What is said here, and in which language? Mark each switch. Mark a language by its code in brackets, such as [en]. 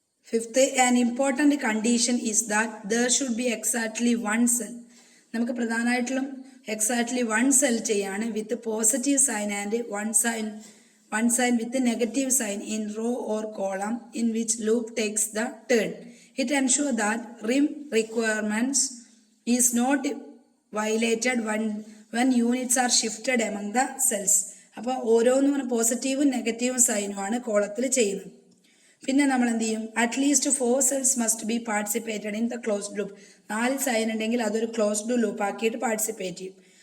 [en] Fifth, an important condition is that there should be exactly one cell. [ml] നമുക്ക് പ്രധാനമായിട്ടും [en] Exactly one cell ചെയ്യാണ് with positive sign and one sign with negative sign in row or column in which loop takes the turn. It ensures that rim requirements is not violated when units are shifted among the cells. [ml] അപ്പോൾ ഓരോന്നും പറഞ്ഞാൽ പോസിറ്റീവും നെഗറ്റീവും സൈനുമാണ് കോളത്തിൽ ചെയ്യുന്നത്. പിന്നെ നമ്മൾ എന്ത് ചെയ്യും? [en] At least 4 cells must be participated in the closed loop. [ml] 4 sign ഉണ്ടെങ്കിൽ അതൊരു ക്ലോസ്ഡ് ലൂപ്പ് ആക്കിയിട്ട് പാർട്ടിസിപ്പേറ്റ് ചെയ്യും.